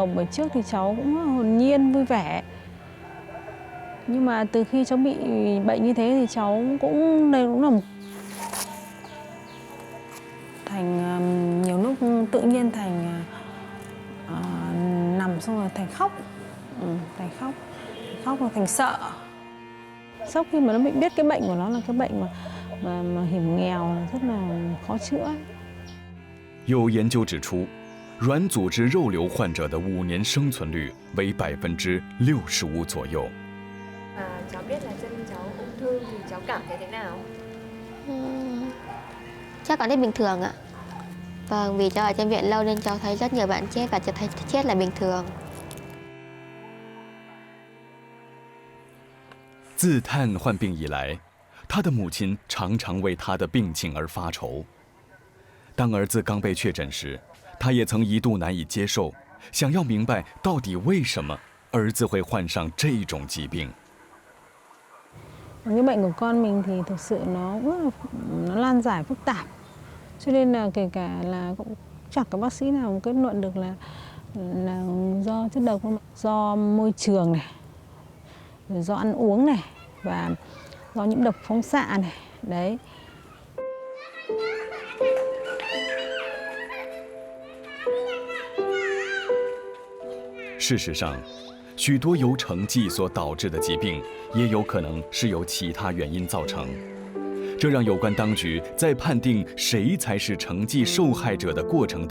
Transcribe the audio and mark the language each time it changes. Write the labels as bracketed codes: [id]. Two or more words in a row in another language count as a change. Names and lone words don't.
[vi] Bởi trước thì cháu cũng hồn nhiên, vui vẻ. Nhưng mà từ khi cháu bị bệnh như thế thì cháu cũng đây cũng là một thành nhiều lúc tự nhiên thành nằm xong rồi thành khóc, thành khóc rồi thành sợ. Sau khi mà nó bị biết cái bệnh của nó là cái bệnh mà hiểm nghèo rất là khó chữa. [zh] 有研究指出，软组织肉瘤患者的5年生存率为65%左右。 [vi] Cháu biết là chân cháu ung thư thì cháu cảm thấy thế nào? Chắc cảm thấy bình thường ạ. Vâng, vì cháu ở trong viện lâu nên cháu thấy rất nhiều bạn chết và cháu thấy chết là bình thường. [zh] 自探患病以来，他的母亲常常为他的病情而发愁。当儿子刚被确诊时，他也曾一度难以接受，想要明白到底为什么儿子会患上这种疾病。 [vi] Cái bệnh của con mình thì thực sự nó lan giải phức tạp, cho nên là kể cả là cũng chẳng có bác sĩ nào kết luận được là do chất độc, do môi trường này, rồi do ăn uống này và do nhiễm độc phóng xạ này, đấy. [zh] 事实上，许多由成剂所导致的疾病，也有可能是由其他原因造成。这让有关当局在判定谁才是成剂受害者的过程